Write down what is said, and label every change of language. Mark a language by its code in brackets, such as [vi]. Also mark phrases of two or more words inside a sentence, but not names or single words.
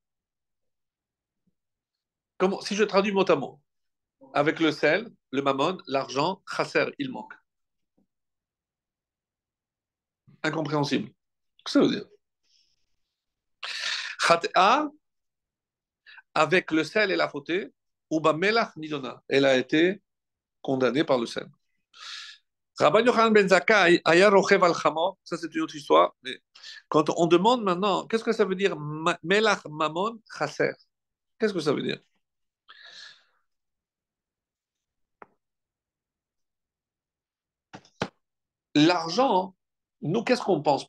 [fr] Comment, si je traduis mot à mot, avec le sel, le mammon, l'argent, chasser, il manque. Incompréhensible. Qu'est-ce que ça veut dire? Khat'a, avec le sel et la fautée, ou [he] מלח נידונה. [fr] Elle a été condamnée par le sel. [he] Rabban Yochanan ben Zakkai, היה רוכב על חמור, [fr] ça c'est une autre histoire. Mais quand on demande maintenant, qu'est-ce que ça veut dire [he] מלח ממון חסר? [fr] Qu'est-ce que ça veut dire? L'argent, nous, qu'est-ce qu'on pense?